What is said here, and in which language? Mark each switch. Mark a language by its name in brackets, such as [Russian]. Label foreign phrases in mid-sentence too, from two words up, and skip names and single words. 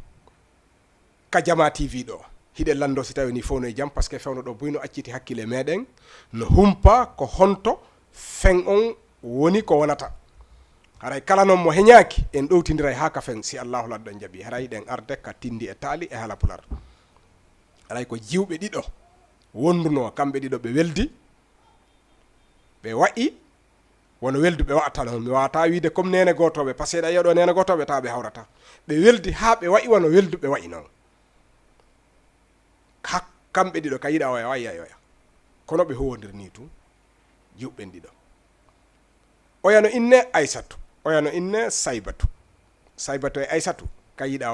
[Fula] ka Diama TV ɗo hiɗe lando si tawi ni fof no e jam [French] par ce que [Fula] fewno ɗo boyno acciti hakkille meɗen no humpa ko honto fen on woni ko wonata haray kala noon mo heñaki en ɗowtidira ha ka fen si allahu ladɗon jaaɓi haray ɗen arde ka Tindi e Tali e Hala Pular haray ko jiwɓe ɗiɗo wonduno kamɓe ɗiɗo ɓe weldi ɓe waɗi wono weldu ɓe wa'ata noon mi wawata wiide comme nene gotoɓe [French] par ce que [Fula] ɗa yeɗo nene gotoɓe taw ɓe hawrata ɓe weldi ha ɓe waɗi wono weldu ɓe waɗi noon kamɓe ɗiɗo ka yiɗa oya wayyayoya kono ɓe howodirni tu jiwɓen ɗiɗo oyano inne Aissatu oyano inne Saybatu e Aissatu ka yiɗa